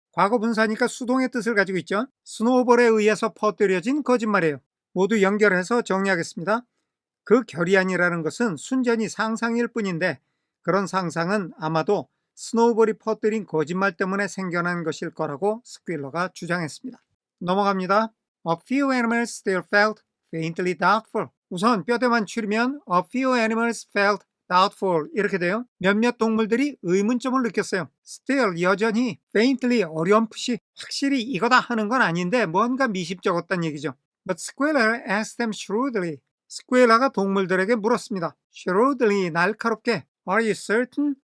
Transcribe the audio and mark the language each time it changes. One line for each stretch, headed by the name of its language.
Korean: 과거분사니까 수동의 뜻을 가지고 있죠. 스노우볼에 의해서 퍼뜨려진 거짓말이에요. 모두 연결해서 정리하겠습니다. 그 결의안이라는 것은 순전히 상상일 뿐인데 그런 상상은 아마도 스노우볼이 퍼뜨린 거짓말 때문에 생겨난 것일 거라고 스퀘일러가 주장했습니다. 넘어갑니다.
English: A few animals still felt faintly doubtful.
Korean: 우선 뼈대만 추리면
English: a few animals felt doubtful
Korean: 이렇게 돼요. 몇몇 동물들이 의문점을 느꼈어요. Still 여전히 faintly 어렴풋이 확실히 이거다 하는 건 아닌데 뭔가 미심쩍었단 얘기죠.
English: But Squealer asked them shrewdly.
Korean: 스퀘일러가 동물들에게 물었습니다.
English: shrewdly
Korean: 날카롭게
English: Are you certain?